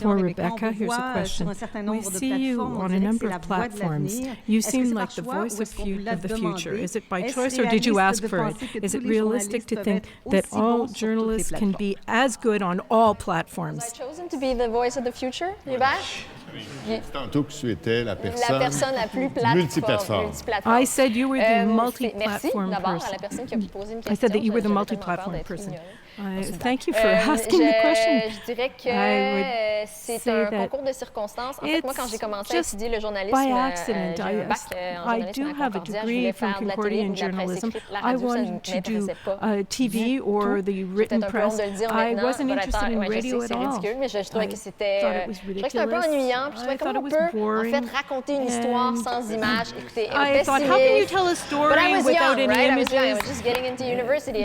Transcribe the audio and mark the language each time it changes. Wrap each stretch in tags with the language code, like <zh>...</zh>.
<en>For Rebecca, here's a question. We see you on a number of platforms. You seem like the voice of the future. Is it by choice or did you ask for it? Is it realistic to think that all journalists can be as good on all platforms? Was I chosen to be the voice of the future, Hubert?</en> <fr>Tantôt que tu étais la personne la plus multiplateforme.</fr> <en>I said you were the multi-platform person. I said that you were the multi-platform person. Thank you for asking the question.</en> <fr>Je dirais que c'est un concours de circonstances. En fait, moi, quand j'ai commencé à étudier le journalisme, j'ai un bac en journalisme à Concordia. Je voulais faire de la télé ou de la presse écrite. La radio, ça ne m'intéressait pas.</fr> <en>TV or the written press. I wasn't interested in radio at all.</en> <fr>C'est ridicule, mais je trouvais que c'était un peu ennuyant. Puis je trouvais comment on peut, en fait, raconter une histoire sans images. Écoutez,</fr> <en>I thought, how can you tell a story without any images? I was just getting into university.</en>